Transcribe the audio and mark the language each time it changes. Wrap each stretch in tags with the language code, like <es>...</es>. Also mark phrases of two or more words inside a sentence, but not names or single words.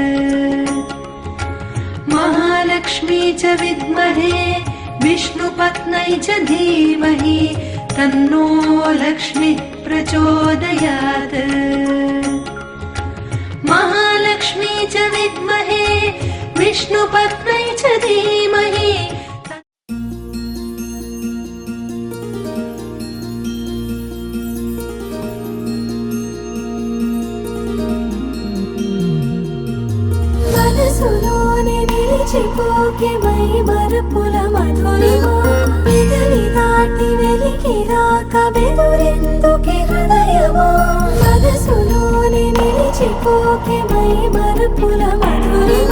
<sa>महालक्ष्मी च विद्महे विष्णुपत्न्यै च धीमहि तन्नो लक्ष्मीः प्रचोदयात् महालक्ष्मी च विद्महे विष्णुपत्न्यै च धीमहि</sa> <te>మనసులోనే నిలిచిపోకే మై మరపుల మధురిమా పెదవి దాటి వెలికి రాక బెదురెందుకే హృదయమా మనసులోనే నిలిచిపోకే మై మరపుల మధురిమా</te>